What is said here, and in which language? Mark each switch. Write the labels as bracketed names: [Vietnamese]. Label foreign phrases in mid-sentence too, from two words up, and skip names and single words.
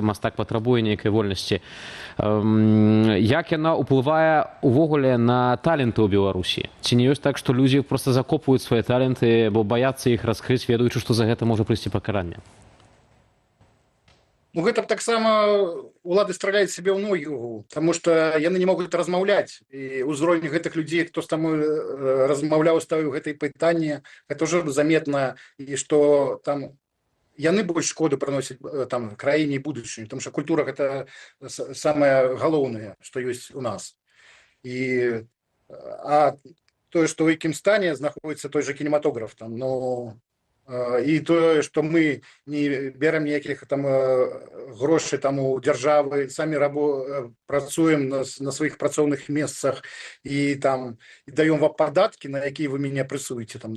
[Belarusian] Мастак патрабуе нейкай вольнасці. Як яна ўплывае увогуле на таленты ў Беларусі? Ці не ёсць так, што людзі просто закопваюць свае таленты, бо баяцца іх раскрыць, ведаючы, што за гэта можа прыйсці пакаранне? Ну, гэта таксама улады страляюць сябе ў ногу, [Russian] потому что [Belarusian] яны не могуць размаўляць. І ўзровень гэтых людзей, хто з таму размаўляў, ставіў гэтае пытанне, гэта ўжо заметна, і што там яны больш шкоду прыносяць там краіне і будучыню, [Russian] потому что [Belarusian] культура гэта самае галоўнае, што ёсць у нас. А тое, што ў якім стане знаходіцца той жа кінематограф там, ну, і тое, што мы не берем ніякіх там грошай там у дзяржавы, самі працуем на сваіх працоўных месцах і там даём вам падаткі, на якія вы мяне прэсуеце там.